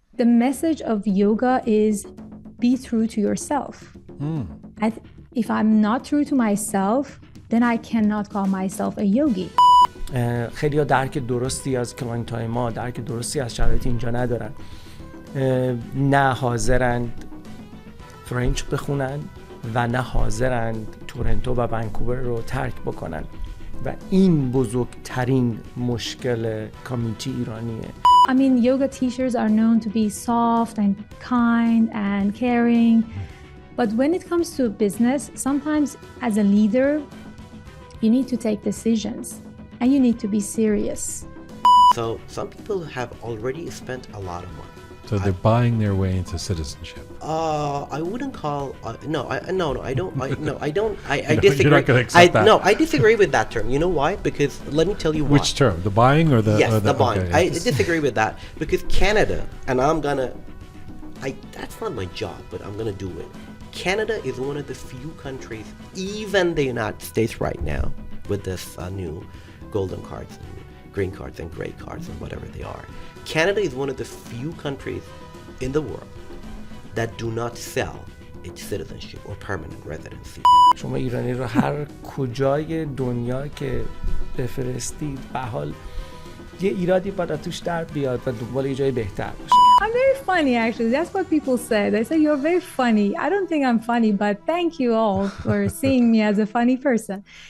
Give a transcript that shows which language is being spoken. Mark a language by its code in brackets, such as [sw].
[en] The message of yoga is be true to yourself. If I'm not true to myself, then I cannot call myself a yogi. [fa] خیلی ها درک درستی از کلاینت های ما، درک درستی از شرایط اینجا ندارن. نه حاضرند فرنچ بخونن و نه حاضرند تورنتو و ونکوور رو ترک بکنن و این بزرگترین مشکل کامیونیتی ایرانیه. [en] I mean, yoga teachers are known to be soft and kind and caring. But when it comes to business, sometimes as a leader, you need to take decisions and you need to be serious. So some people have already spent a lot of money. So they're buying their way into citizenship. I wouldn't call. I don't. I disagree. You're not going to accept that. No, I disagree with that term. You know why? Because let me tell you why. Which term? The buying or the? Yes, or the buying. Okay, I disagree with that because Canada, and that's not my job, but I'm gonna do it. Canada is one of the few countries, even the United States right now, with this new golden cards and green cards and gray cards and whatever they are. Canada is one of the few countries in the world that do not sell its citizenship or permanent residency. [fa] شما ایرانی رو هر کجای دنیا که بفرستید به حال یه ایرادی باید توش در بیاد و دنبال یه جای بهتر باشه. [en] I'm very funny actually. That's what people say. They say you're very funny. I don't think I'm funny, but thank you all for seeing me as a funny person.